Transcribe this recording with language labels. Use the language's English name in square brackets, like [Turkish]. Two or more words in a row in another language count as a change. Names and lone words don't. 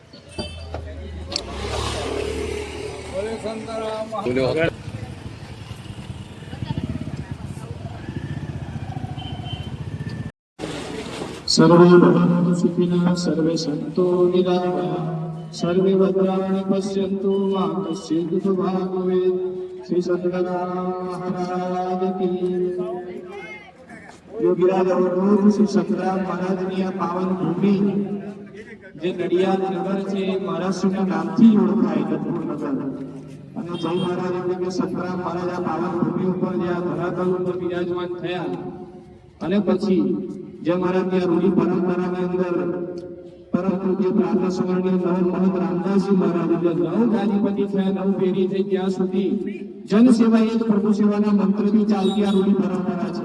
[Gujarati] બોલે સંતરામ [Sanskrit] सर्वे भवन्तु सुखिनः सर्वे सन्तु निरामयाः सर्वे भद्राणि पश्यन्तु मा कश्चित् दुःखभाग् भवेत्. [Gujarati] श्री सतराम महाराज की योगीराज अवधूत श्री सतराम महाराजની આ પાવન ભૂમિ જે નડિયાદ નગર છે મહારાષ્ટ્રના નામથી ઓળખાય ગઢપુર નગર. અને જય મહારાજ એટલે કે સતરામ મહારાજ આ પાવન ભૂમિ ઉપર જે આ ધરાતલ ઉપર બિરાજમાન થયા અને પછી જે મહારાજ ત્યાં રૂઢી પરંપરાની અંદર પરમ પૂજ્ય પ્રાતઃ સ્મરણીય નવ મહંત રામદાસજી મહારાજ એટલે નવ ગાદીપતિ થયા, નવ પેઢી થઈ ત્યાં સુધી જન સેવા એ જ પ્રભુ સેવાના મંત્રથી ચાલતી આ રૂઢી પરંપરા છે.